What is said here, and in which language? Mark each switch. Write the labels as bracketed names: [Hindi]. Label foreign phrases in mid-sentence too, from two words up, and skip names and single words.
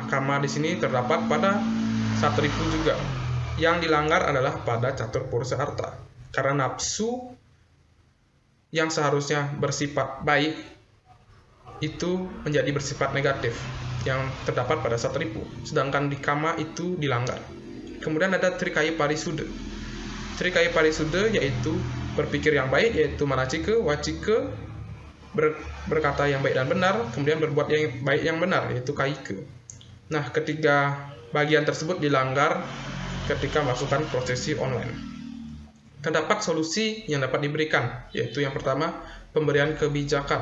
[Indonesian] Kama di sini terdapat pada satripu juga. Yang dilanggar adalah pada catur pursa arta. Karena nafsu yang seharusnya bersifat baik itu menjadi bersifat negatif yang terdapat pada satripu. Sedangkan di kama itu dilanggar. Kemudian ada trikaya parisuda. Trikaya parisuda yaitu berpikir yang baik, yaitu manacika, wacika, berkata yang baik dan benar, kemudian berbuat yang baik yang benar, yaitu kaika. Nah, ketiga bagian tersebut dilanggar ketika melakukan prosesi online. Terdapat solusi yang dapat diberikan, yaitu yang pertama, pemberian kebijakan.